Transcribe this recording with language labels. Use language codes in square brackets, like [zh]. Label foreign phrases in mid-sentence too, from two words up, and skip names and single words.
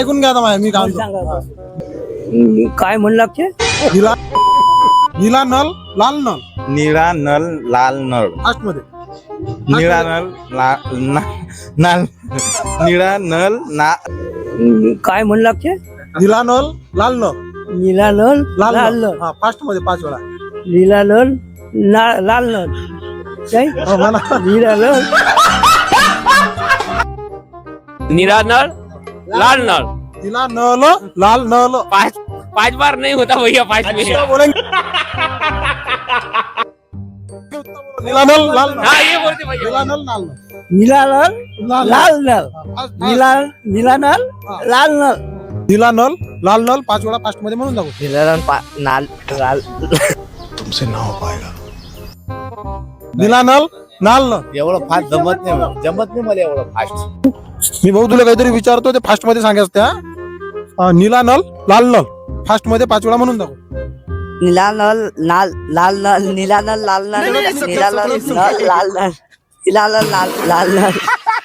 [mr] ऐकून घ्या आता माझ्या, मी काय सांगा म्हणतो. काय म्हणलं लागते [hi] नीला नीला नल लाल नल [mr] निळा नल लाल नळ फास्ट मध्ये निळा नल नाल निळा नल ना काय म्हणलं लागते [hi] नीला नल लाल नल नीला नल लाल लाल नल नल [mr] हा फास्ट मध्ये 5 वेळा [hi] नीला नल लाल नल काय [mr] हो, म्हणा. [hi] नीला नल नीला नल लाल नल नीला नल लाल नल 5 बार नहीं होता भैया 5 में क्या बोलेंगे नीला नल लाल नल हाँ ये बोलते भैया नीला नल लाल नल नीला नल लाल नल नीला नीला नल लाल नल नीला नल लाल नल [mr] 5 वेळा फास्ट मध्ये म्हणून दाखव. [hi] नीला नल लाल नीला नल लाल नल [mr] एवढं फास्ट जमत नाही मला एवढं फास्ट. मी भाऊ तुला काहीतरी विचारतो ते फास्ट मध्ये सांगायचं त्या [hi] नीला नल लाल नल [mr] फास्ट मध्ये 5 वेळा म्हणून दाखव. [hi] नीला नल लाल नल नीला नल लाल नल नीला नल लाल नल नीला नल लाल नल